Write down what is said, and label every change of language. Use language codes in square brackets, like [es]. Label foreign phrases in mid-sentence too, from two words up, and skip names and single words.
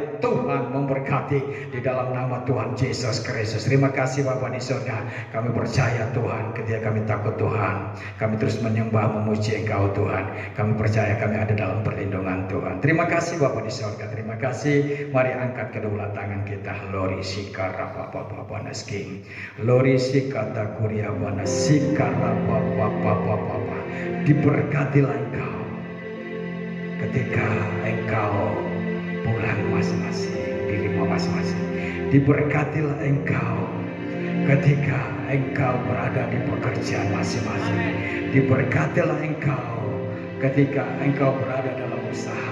[id] Tuhan memberkati di dalam nama Tuhan Yesus Kristus. Terima kasih Bapa di surga. Kami percaya Tuhan ketika kami takut Tuhan, kami terus menyembah memuji Engkau Tuhan. Kami percaya kami ada dalam perlindungan Tuhan. Terima kasih Bapa di surga. Terima kasih. Mari angkat kedua tangan kita. Lori sikara Bapa Bapa nasking. Lori sikata kuria bana sikara Bapa Bapa Bapa. Diberkatilah Engkau ketika Engkau pulang masing-masing di rumah masing-masing. Diberkatilah Engkau ketika Engkau berada di pekerjaan masing-masing. Diberkatilah Engkau ketika Engkau berada dalam usaha.